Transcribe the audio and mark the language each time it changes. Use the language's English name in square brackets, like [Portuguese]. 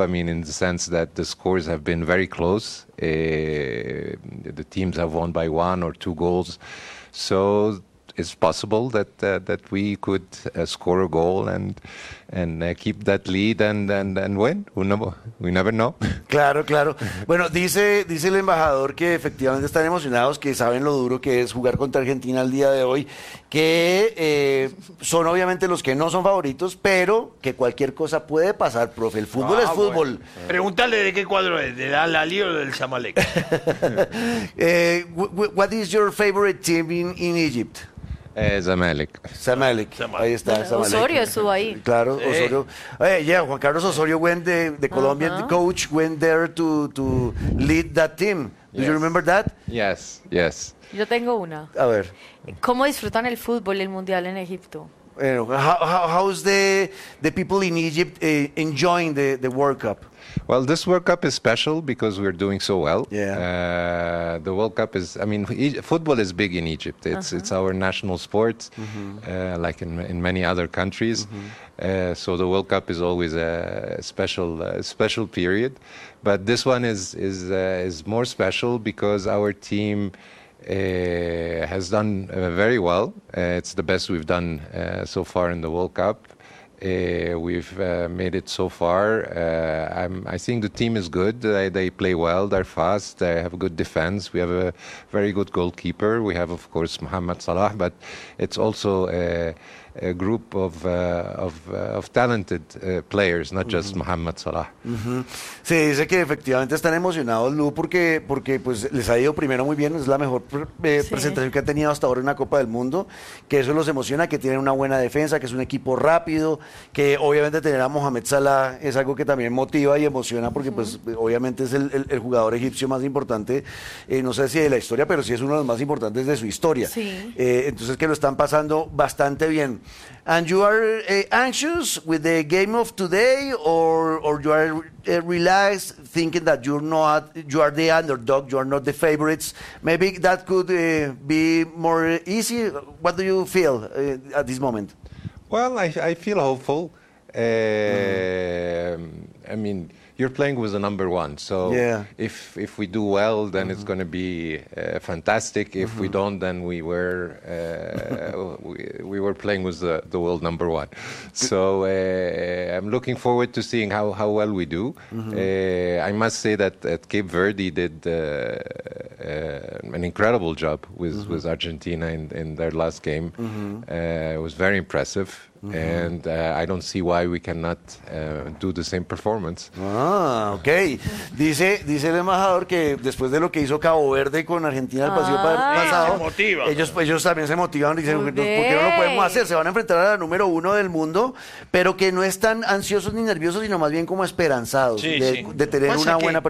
[English] I mean, in the sense that the scores have been very close. The teams have won by one or two goals. So it's possible that that we could score a goal and keep that lead and win. We never know. [Spanish] Claro, claro. Bueno, dice el embajador que efectivamente están emocionados, que saben lo duro que es jugar contra Argentina el día de hoy, que son obviamente los que no son favoritos, pero que cualquier cosa puede pasar, profe. El fútbol es fútbol. Bueno. Pregúntale de qué cuadro es, ¿de Al Ahly o del Zamalek? [English] What is your favorite team in Egypt? Zamalek. [Spanish] Ahí está, Zamalek. Osorio estuvo ahí. Claro, sí. Osorio. [English] Juan Carlos Osorio went de Colombia, uh-huh. The coach went there to lead that team. Do you remember that? Yes, yes. [Spanish] Yo tengo una. A ver. ¿Cómo disfrutan el fútbol y el mundial en Egipto? [English] How's the people in Egypt enjoying the World Cup? Well, this World Cup is special because we're doing so well. Yeah. The World Cup is, I mean, football is big in Egypt. It's it's our national sport, like in many other countries. So the World Cup is always a special special period, but this one is more special because our team has done very well. It's the best we've done so far in the World Cup. We've made it so far. I think the team is good. They play well. They're fast. They have a good defense. We have a very good goalkeeper. We have, of course, Mohamed Salah. But it's also a group of talented players, not just Mohamed Salah. [Spanish] Se dice que efectivamente están emocionados, Lu, porque pues les ha ido primero muy bien, es la mejor presentación que han tenido hasta ahora en una Copa del Mundo, que eso los emociona, que tienen una buena defensa, que es un equipo rápido, que obviamente tener a Mohamed Salah es algo que también motiva y emociona, porque pues obviamente es el jugador egipcio más importante, no sé si de la historia, pero sí es uno de los más importantes de su historia. Entonces que lo están pasando bastante bien. [English] And you are anxious with the game of today, or you are relaxed, thinking that you are the underdog, you are not the favorites. Maybe that could be more easy. What do you feel at this moment? Well, I feel hopeful. I mean, you're playing with the number one, so if we do well, then it's going to be fantastic. If we don't, then we were playing with the world number one. So I'm looking forward to seeing how well we do. I must say that at Cape Verde did an incredible job with Argentina in their last game. It was very impressive. And I don't see why we cannot do the same performance. Ah, okay. [Spanish] Dice el embajador que después de lo que hizo Cabo Verde con Argentina el pasado, ellos también se motivan y dicen, ¿por qué no lo podemos hacer? Se van a enfrentar a la número uno del mundo, pero que no están ansiosos ni nerviosos, sino más bien como esperanzados de tener una buena